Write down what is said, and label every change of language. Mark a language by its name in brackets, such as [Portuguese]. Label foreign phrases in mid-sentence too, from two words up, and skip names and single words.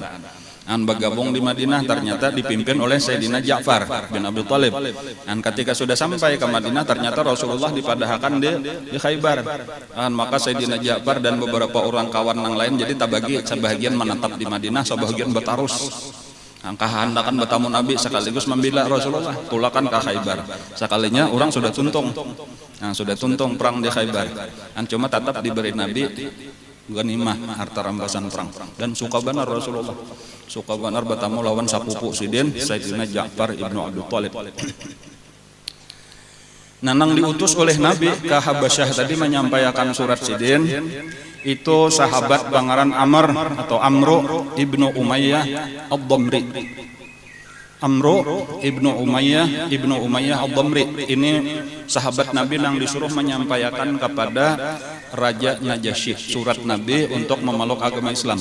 [Indonesian] Dan bergabung di Madinah ternyata dipimpin oleh Sayyidina Ja'far bin Abi Thalib. Dan ketika sudah sampai ke Madinah ternyata Rasulullah dipadahkan di Khaybar. Dan maka Sayyidina Ja'far dan beberapa orang kawan yang lain jadi tabagi sebagian menetap di Madinah, sebagian bertarus. [Banjar] Kehendakan bertamu Nabi sekaligus membela Rasulullah tulakan ke Khaybar. Sekalinya orang sudah tuntung. Nah, sudah tuntung perang di Khaybar. [Indonesian] Dan cuma tetap diberi Nabi ghanimah harta rampasan perang. [Banjar] Dan suka benar Rasulullah. Suka benar bertamu lawan sapupu sidin Sayyidina Ja'far ibnu Abi Thalib. Nanang diutus oleh Nabi ke Habasyah tadi menyampaikan surat sidin itu sahabat pangaran Amr atau Amru ibnu Umayyah Ad-Damri. [Indonesian] Amru ibnu Umayyah Ad-Damri ini sahabat Nabi yang disuruh menyampaikan kepada Raja Najasyi surat Nabi untuk memeluk agama Islam.